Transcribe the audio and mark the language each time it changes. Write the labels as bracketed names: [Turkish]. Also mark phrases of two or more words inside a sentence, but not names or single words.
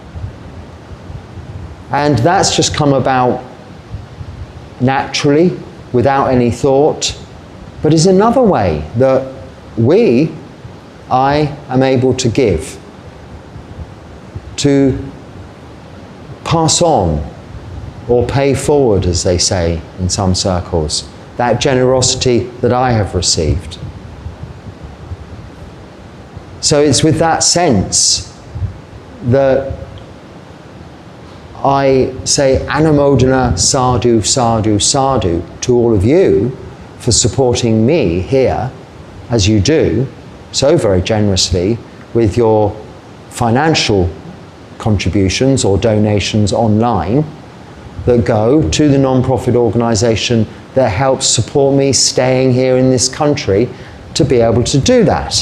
[English] And that's just come about naturally, without any thought, but is another way that I am able to give, to pass on or pay forward, as they say in some circles, that generosity that I have received. So it's with that sense that I say [Pali] Anumodana sadhu, sadhu, sadhu [English] to all of you for supporting me here, as you do so very generously with your financial contributions or donations online that go to the non-profit organisation that helps support me staying here in this country to be able to do that.